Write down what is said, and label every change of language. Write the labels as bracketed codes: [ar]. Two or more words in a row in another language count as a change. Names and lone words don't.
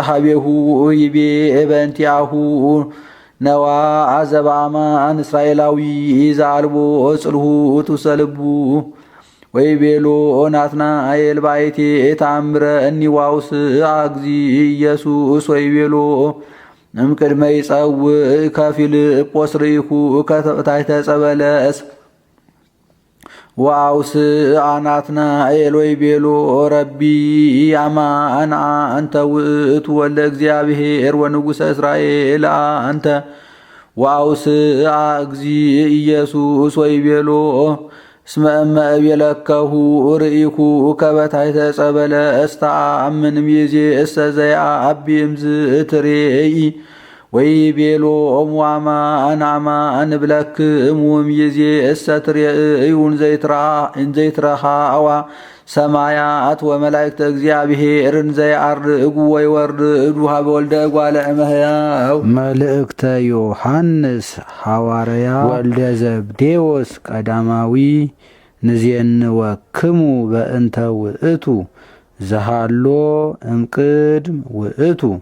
[gez] ሀቤሁ ይቤ በእንቲአሁ ነዋ ዘበአማን እስራኤላዊ ዘአልቦ ጽልሁት ውስተ ልቡ ወይቤሎ ናትናኤል ባይቴ ተአምረ እኒ ዋውስአ እግዚ ኢየሱስ ወይቤሎ እምቅድመ ይጸውዕ ከፊልጶስ ርኢኩ ከታሕተ ዕፀ በለስ ወአውስአ ናትናኤል ወይቤሎ ረቢ አማን አንተ ውእቱ ወልደ እግዚአብሔር ወንጉሠ እስራኤል አንተ ወአውስአ እግዚ ኢየሱስ ወይቤሎ እስመ እመ እቤለከሁ ርኢኩ ከበታሕተ ዕፀ በለስ ተአምን እምይእዜሰ ዘየዐቢ እምዝእትሬኢ ወይቤሎ አማን አማን እብለክሙ እምይእዜሰ ትሬእዩ እንዘይትረኃዋ ሰማያት ወመላእክተ እግዚአብሔር እንዘይዐርጉ ወይወርዱ ሀበ ወልደ እጓለ እመሕያው። መልእክተ ዮሐንስ ሐዋርያ ወልደ ዘብዴዎስ ቀዳማዊ ንዜንወክሙ በእንተ ውእቱ ዘሃሎ እምቅድም ውእቱ